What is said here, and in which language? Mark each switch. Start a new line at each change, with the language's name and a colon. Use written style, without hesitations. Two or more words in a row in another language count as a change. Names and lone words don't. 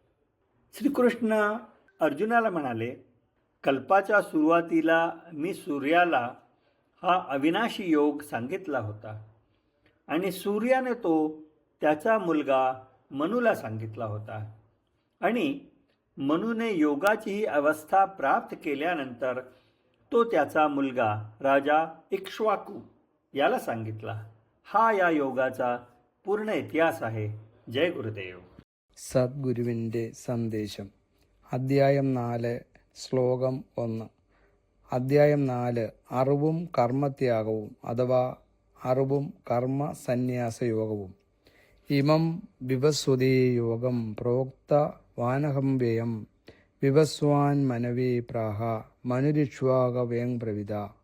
Marathi: श्रीकृष्ण अर्जुनाला म्हणाले, कल्पाच्या सुरुवातीला मी सूर्याला हा अविनाशी योग सांगितला होता आणि सूर्याने तो त्याचा मुलगा मनूला सांगितला होता आणि मनूने योगाची ही अवस्था प्राप्त केल्यानंतर तो त्याचा मुलगा राजा इक्ष्वाकू याला सांगितला. हा या योगाचा पूर्ण इतिहास आहे. जय गुरुदेव.
Malayalam: സദ്ഗുരുവിൻ്റെ സന്ദേശം. അദ്ധ്യായം 4 ശ്ലോകം 1. അദ്ധ്യായം 4 അറിവും കർമ്മത്യാഗവും അഥവാ അറിവും കർമ്മ സന്യാസയോഗവും.
Sanskrit: ഇമം വിവസ്വതേ യോഗം പ്രോക്ത വാനഹം വ്യയം വിവസ്വാൻ മനവേ പ്രാഹ മനുരിക്ഷ്വാകവേങ് പ്രവിത.